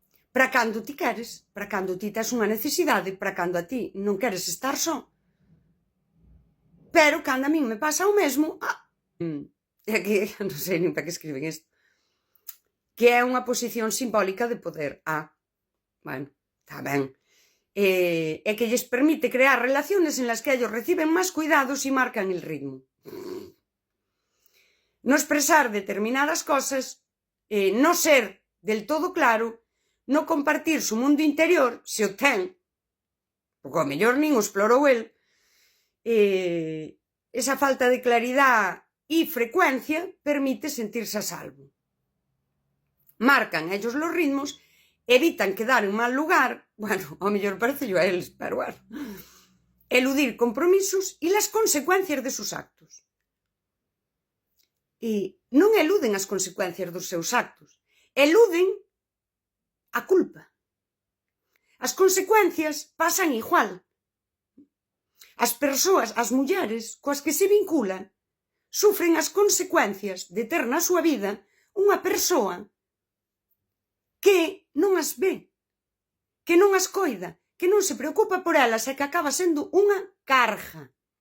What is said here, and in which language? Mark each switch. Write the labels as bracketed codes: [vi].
[gl] Para cando ti queres, para cando ti tes unha necesidade, para cando a ti non queres estar só. Pero cando a min me pasa o mesmo, é que non sei nin para que escriben isto, que é unha posición simbólica de poder. Bueno, está ben. É que lles permite [es] crear relaciones en las que ellos reciben más cuidados y marcan el ritmo. No expresar determinadas cosas, no ser del todo claro, no compartir su mundo interior, [gl] se o ten, porque ao mellor nin o explorou el, [es] esa falta de claridad y frecuencia permite sentirse a salvo. Marcan ellos los ritmos, evitan quedar en mal lugar, bueno, [gl] ao mellor parece yo a eles, [es] pero bueno, eludir compromisos y las consecuencias de sus actos. [gl] E non eluden as consecuencias dos seus actos, eluden a culpa. As consecuencias pasan igual. As persoas, as mulleres coas que se vinculan, sufren as consecuencias de ter na súa vida unha persoa que non as ve, que non as coida, que non se preocupa por elas e que acaba sendo unha carga.